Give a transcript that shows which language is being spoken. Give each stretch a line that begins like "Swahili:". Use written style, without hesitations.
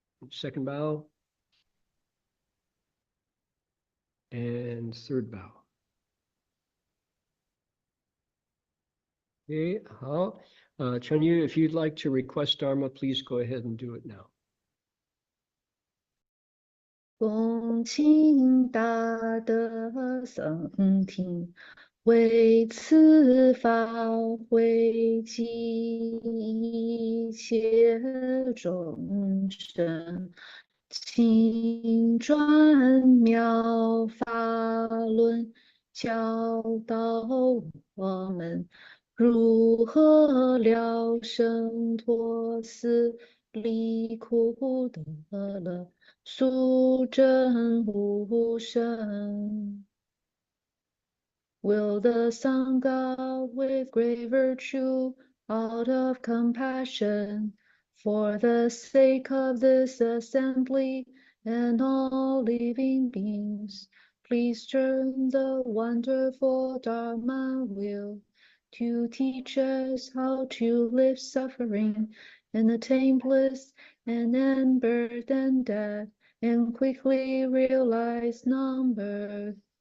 English: Second bow, and third bow. Okay, Chen Yu, if you'd like to request Dharma, please go ahead and do it now.
Chinese: 恭请大德僧听，为此法会集一切众生，请转妙法轮，教导我们如何了生脱死离苦得乐，速证无生。
English: Will the Sangha with great virtue, out of compassion, for the sake of this assembly and all living beings, please turn the wonderful Dharma wheel to teach us how to live suffering and attain bliss and end birth and death and quickly realize non-birth.